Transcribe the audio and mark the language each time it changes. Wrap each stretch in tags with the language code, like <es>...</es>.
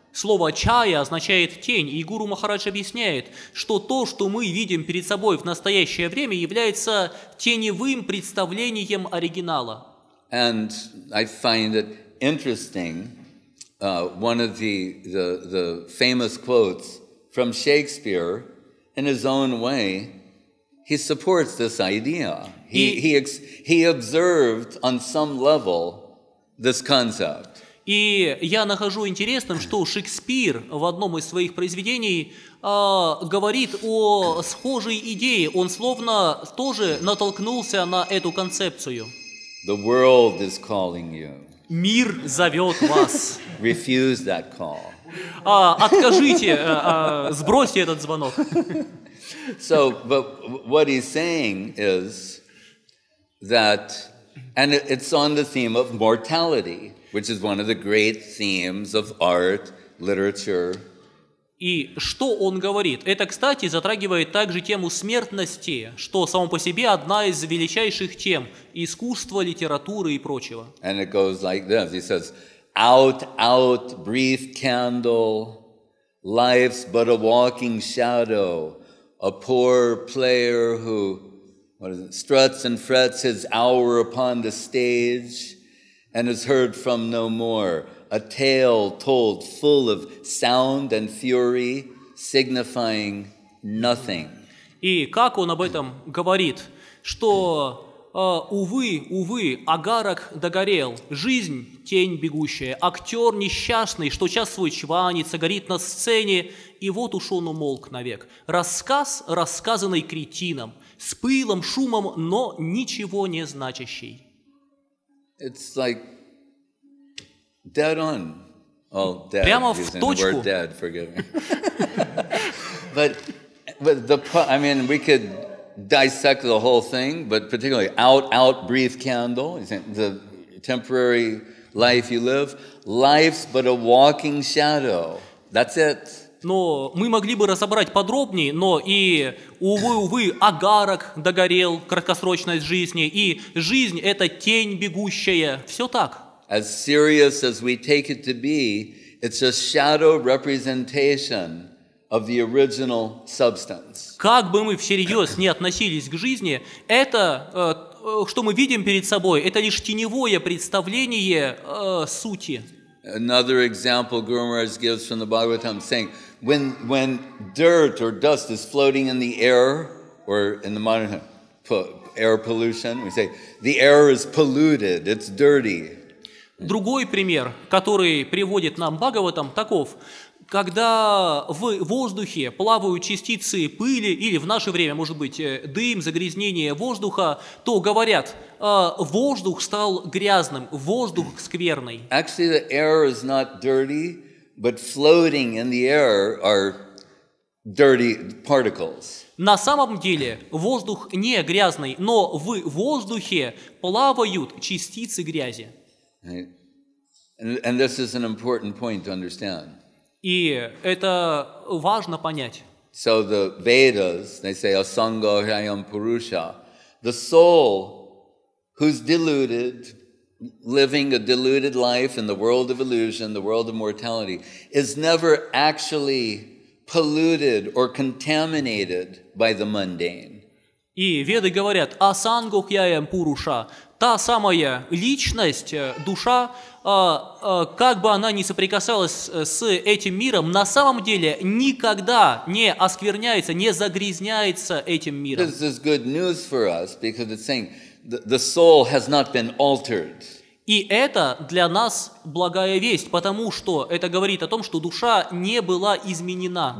<ru>Слово «чая» означает «тень», и Гуру Махарадж объясняет, что то, что мы видим перед собой в настоящее время, является теневым представлением оригинала.</ru> <en>And I find it interesting, one of the famous quotes from Shakespeare, in his own way, he supports this idea. He observed on some level this concept.</en> <ru>И я нахожу интересным, что Шекспир в одном из своих произведений говорит о схожей идее. Он словно тоже натолкнулся на эту концепцию.</ru> <en>The world is calling you.</en> <ru>Мир зовет вас.</ru> <en>Refuse that call.</en> <ru>Откажите, сбросьте этот звонок.</ru> <en>So, but what he's saying is that, and it's on the theme of mortality, which is one of the great themes of art, literature.</en> <ru>И что он говорит? Это, кстати, затрагивает также тему смертности, что само по себе одна из величайших тем искусства, литературы и прочего.</ru> <en>And it goes like this. He says, out, out, brief candle, life's but a walking shadow, a poor player who struts and frets his hour upon the stage, and is heard from no more, a tale told full of sound and fury, signifying nothing.</en> <ru>И как он об этом говорит, что увы, агарок догорел, жизнь тень бегущая, актер несчастный, что час свой чванится, горит на сцене, и вот уж он умолк навек. Рассказ, рассказанный кретином, с пылом, шумом, но ничего не значащий.</ru> <en>It's like dead on. Oh, dead.</en> <ru>Прямо в</ru> <en>Using the</en> <ru>точку.</ru> <en>word dead, forgive me. but I mean, we could dissect the whole thing, but particularly out, brief candle. The temporary life you live, life's but a walking shadow. That's it.</en> <ru>Но мы могли бы разобрать подробнее, но и, увы, агарок догорел, краткосрочность жизни, и жизнь – это тень бегущая. Все так.</ru> <en>As serious as we take it to be, it's a shadow representation of the original substance.</en> <ru>Как бы мы всерьез не относились к жизни, это, что мы видим перед собой, это лишь теневое представление сути.</ru> <en>Another example Guru Maharaj gives from the Bhagavatam, saying, when dirt or dust is floating in the air, or in the modern air pollution, we say, the air is polluted, it's dirty.</en> <ru>Другой пример, который приводит нам Бхагаватам, таков. Когда в воздухе плавают частицы пыли, или в наше время, может быть, дым, загрязнение воздуха, то говорят, воздух стал грязным, воздух скверный.</ru> <en>Actually, the air is not dirty, but floating in the air are dirty particles.</en> <ru>На самом деле воздух не грязный, но в воздухе плавают частицы грязи.</ru> <en>Right? And this is an important point to understand.</en> <ru>И это важно понять.</ru> <en>So the Vedas, they say, asanga hrayam purusha, the soul who's deluded, living a deluded life in the world of illusion, the world of mortality, is never actually polluted or contaminated by the mundane.</en> <ru>И Веды говорят, асангохьяям пуруша, та самая личность, душа, как бы она ни соприкасалась с этим миром, на самом деле никогда не оскверняется, не загрязняется этим миром.</ru> <en>This is good news for us because it's saying the soul has not been altered.</en> <ru>И это для нас благая весть, потому что это говорит о том, что душа не была изменена.</ru>